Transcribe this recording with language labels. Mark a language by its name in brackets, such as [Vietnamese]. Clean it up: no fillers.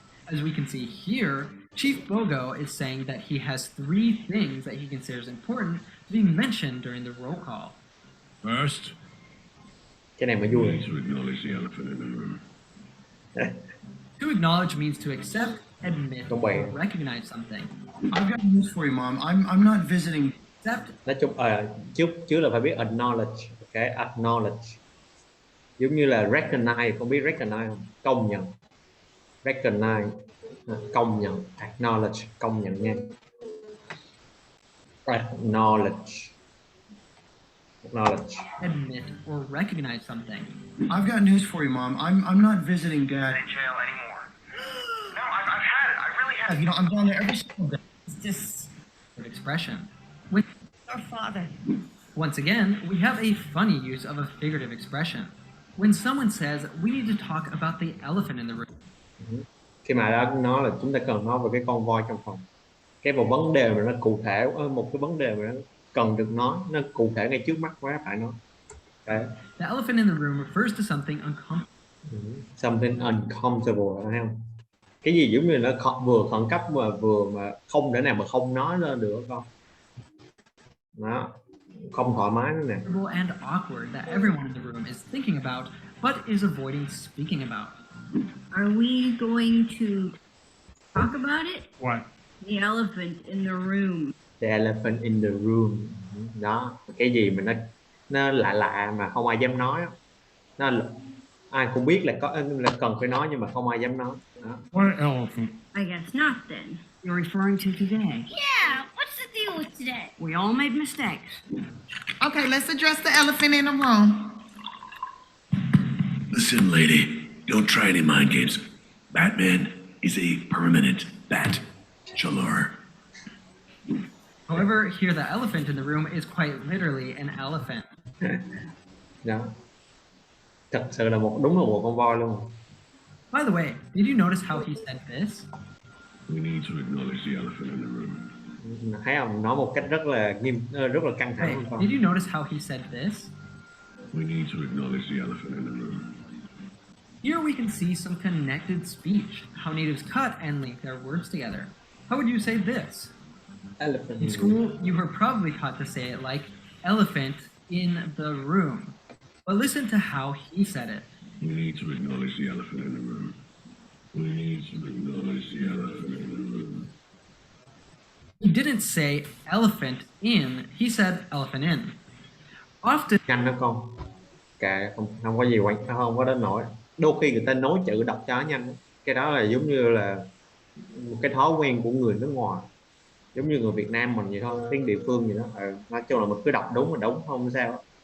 [English] As we can see here, Chief Bogo is saying that he has 3 things that he considers important to be mentioned during the roll call. First, [Vietnamese] Cái này mới [English] we [Vietnamese] vui. [English] need to acknowledge the elephant in the room. To acknowledge means to accept, admit, [Vietnamese] Đúng vậy. [English] or recognize something. I've got news for you, Mom. I'm not visiting. Accept [Vietnamese] Nói chung trước là phải biết acknowledge. Okay, acknowledge. Giống như là recognize, không biết recognize không? Công nhận. Recognize, công nhận. Acknowledge, công nhận nha. [English] Acknowledge. admit, or recognize something. I've got news for you, Mom. I'm not visiting Dad In jail anymore. No, I've had it. I really have. You know, I'm down there every single day. It's just an expression. When, Our father. once again, we have a funny use of a figurative expression. When someone says, we need to talk about the elephant in the room, [Vietnamese] Khi mà đã nói là chúng ta cần nói về cái con voi trong phòng. Cái một vấn đề mà nó cụ thể, một cái vấn đề mà nó cần được nói, nó cụ thể ngay trước mắt quá phải nói. Đấy. [English] the elephant in the room refers to something uncomfortable. Something uncomfortable, [Vietnamese] thấy không? Cái gì giống như nó vừa khẩn cấp mà vừa mà không thể nào mà không nói lên được con. Đó, không thoải mái nữa nè. [English] And awkward that everyone in the room is thinking about, but is avoiding speaking about. Are we going to talk about it? What? The elephant in the room. The elephant in the room. [Vietnamese] Đó, cái gì mà nó lạ lạ mà không ai dám nói. Nó ai cũng biết là cần phải nói nhưng mà không ai dám nói. Đó. [English] What elephant? I guess not then. You're referring to today. Yeah, what's the deal with today? We all made mistakes. Okay, let's address the elephant in the room. Listen, lady, don't try any mind games. Batman is a permanent bachelor. However, here the elephant in the room is quite literally an elephant. [Vietnamese] Đó. Thật sự là đúng là một con voi luôn. [English] By the way, did you notice how he said this? We need to acknowledge the elephant in the room. [Vietnamese] Thấy không? Nói một cách rất là căng thẳng. [English] Hey, did you notice how he said this? We need to acknowledge the elephant in the room. Here we can see some connected speech, how natives cut and link their words together. How would you say this? Elephant In school, you were probably taught to say it like elephant in the room. But listen to how he said it. We need to acknowledge the elephant in the room. We need to acknowledge the elephant in the room. He didn't say elephant in, he said elephant in. Often [Vietnamese] nhanh đó con. Kệ, không có gì không có đến nổi. Đôi khi người ta nói chữ đọc cho nhanh. Cái đó là giống như là một cái thói quen của người nước ngoài. Giống như người Việt Nam mình vậy thôi, tiếng địa phương vậy đó. Nói chung là mình cứ đọc đúng mà đúng không sao.